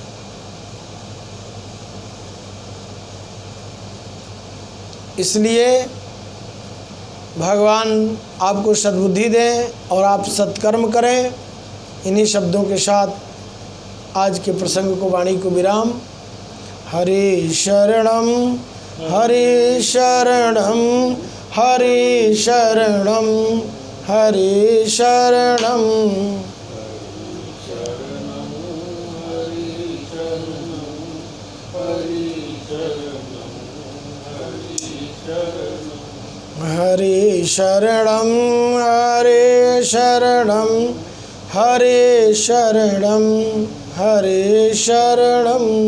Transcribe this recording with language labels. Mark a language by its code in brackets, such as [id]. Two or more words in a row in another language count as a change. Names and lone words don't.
[hi] इसलिए भगवान आपको सद्बुद्धि दें और आप सत्कर्म करें। इन्हीं शब्दों के साथ आज के प्रसंग को, वाणी को विराम। [sa] हरे शरणम हरे शरणम हरे शरणम हरे शरणम। हरे शरणम हरे शरणम हरे शरणम हरे शरणम।